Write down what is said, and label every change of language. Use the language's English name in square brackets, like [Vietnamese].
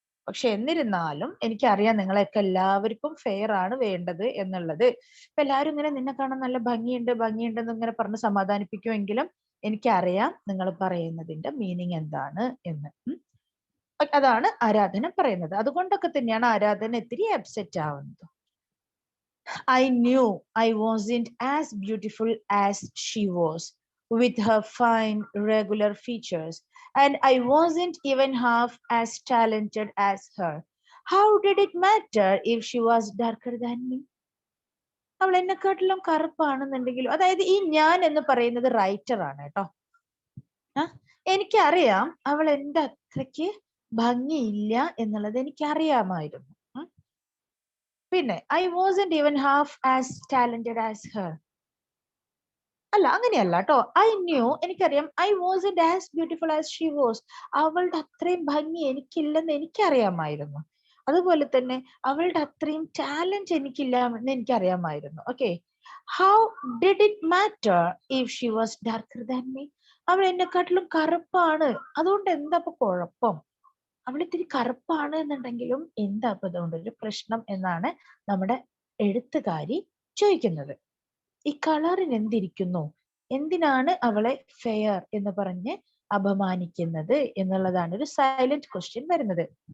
[Malayalam] പക്ഷെ എന്നിരുന്നാലും എനിക്കറിയാം നിങ്ങളെയൊക്കെ എല്ലാവർക്കും ഫെയർ ആണ് വേണ്ടത് എന്നുള്ളത്. ഇപ്പൊ എല്ലാവരും ഇങ്ങനെ നിന്നെ കാണാൻ നല്ല ഭംഗിയുണ്ട് എന്ന് ഇങ്ങനെ പറഞ്ഞ് സമാധാനിപ്പിക്കുമെങ്കിലും എനിക്കറിയാം നിങ്ങൾ പറയുന്നതിന്റെ മീനിങ് എന്താണ് എന്ന്. അതാണ് ആരാധന പറയുന്നത്. അതുകൊണ്ടൊക്കെ തന്നെയാണ് ആരാധന ഇത്തിരി അപ്സെറ്റ് ആവുന്നത്. [English] I knew I wasn't as beautiful as she was, with her fine, regular features, and I wasn't even half as talented as her. How did it matter if she was darker than me? [Malayalam] അവൾ എന്നെക്കാട്ടിലും കറുപ്പാണെന്നുണ്ടെങ്കിലും, അതായത് ഈ ഞാൻ എന്ന് പറയുന്നത് writer ആണ് കേട്ടോ. എനിക്കറിയാം അവൾ എന്റെ അത്രയ്ക്ക് ഭംഗിയില്ല എന്നുള്ളത് എനിക്കറിയാമായിരുന്നു. പിന്നെ [English] I wasn't even half as talented as her. [Malayalam] അല്ല, അങ്ങനെയല്ല കേട്ടോ. [English] I knew, [Malayalam] എനിക്കറിയാം. [English] I wasn't as beautiful as she was. [Malayalam] അവളുടെ അത്രയും ഭംഗി എനിക്കില്ലെന്ന് എനിക്കറിയാമായിരുന്നു. അതുപോലെ തന്നെ അവളുടെ അത്രയും ടാലന്റ് എനിക്കില്ല എന്ന് എനിക്കറിയാമായിരുന്നു. Okay, [English] How did it matter if she was darker than me? [Malayalam] അവൾ എന്നെക്കാട്ടിലും കറുപ്പാണ്, അതുകൊണ്ട് എന്താ ഇപ്പൊ കുഴപ്പം? അവൾ ഇത്തിരി കറുപ്പാണ് എന്നുണ്ടെങ്കിലും എന്താ ഇപ്പൊ അതുകൊണ്ടൊരു പ്രശ്നം എന്നാണ് നമ്മുടെ എഴുത്തുകാരി ചോദിക്കുന്നത്. ഈ കളറിന് എന്തിരിക്കുന്നു? എന്തിനാണ് അവളെ ഫെയർ എന്ന് പറഞ്ഞ് അപമാനിക്കുന്നത് എന്നുള്ളതാണ് ഒരു സൈലന്റ് ക്വസ്റ്റ്യൻ വരുന്നത്.